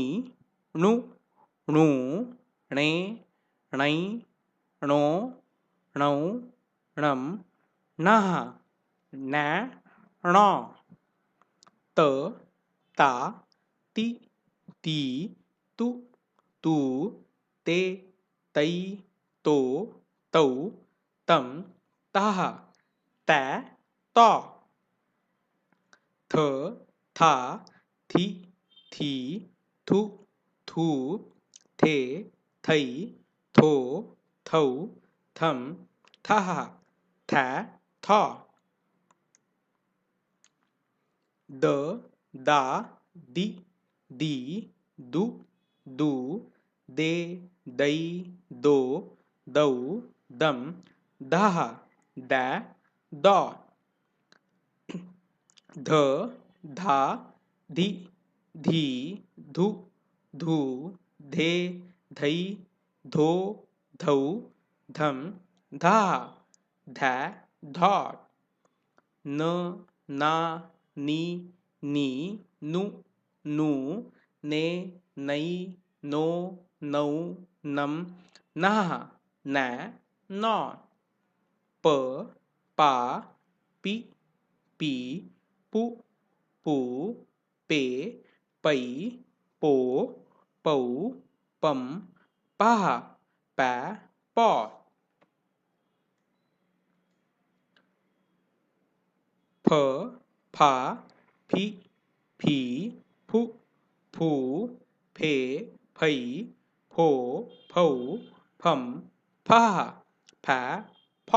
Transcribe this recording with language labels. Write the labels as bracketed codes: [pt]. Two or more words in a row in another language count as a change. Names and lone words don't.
[hi] णु, णू, णे, णै, णो, णौ, णम, णः, णा, णौ, त, ता, ती, ती, तू, तू, ते, तै, तो, तौ, तम, तः, ता, तौ, थ, था, थी, थी, थू, थू, थे, थई, थो, थौ, थम, थः, था, थौ, द, दा, दि, दी, दु, दू, दे, दई, दो, दौ, दम, दह, दा, दौ, ध, धा, धि, धी, धु, धू, धे, धई, धो, धौ, धम, धा, धा, धौ, न, ना, नी, नी, नु, नू, ने, नै, नो, नौ, नम, नः, न, नौ, प पा पी पी पू पू पे पै पो पौ पम पः पै पौ फ फा फी फी फू फू फे फै फो फौ फम फः फै फौ